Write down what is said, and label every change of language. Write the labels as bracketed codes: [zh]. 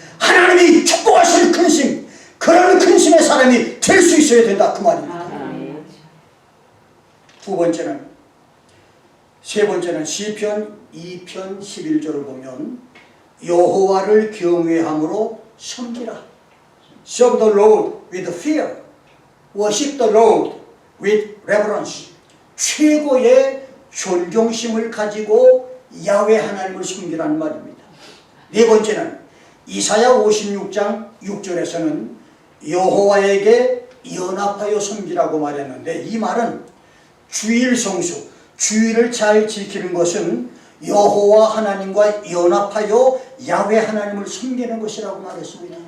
[ko] 하나님이 축복하실 근심, 그런 근심의 사람이 될 수 있어야 된다 그 말입니다. 아멘. 세 번째는 시편 2편 11절을 보면 여호와를 경외함으로 섬기라. [en] Serve the Lord with fear. Worship the Lord with reverence. [ko] 최고의 존경심을 가지고 야훼 하나님을 섬기라는 말입니다. 네 번째는 이사야 56장 6절에서는 여호와에게 연합하여 섬기라고 말했는데, 이 말은 주일 성수, 주일을 잘 지키는 것은 여호와 하나님과 연합하여 야훼 하나님을 섬기는 것이라고 말했습니다.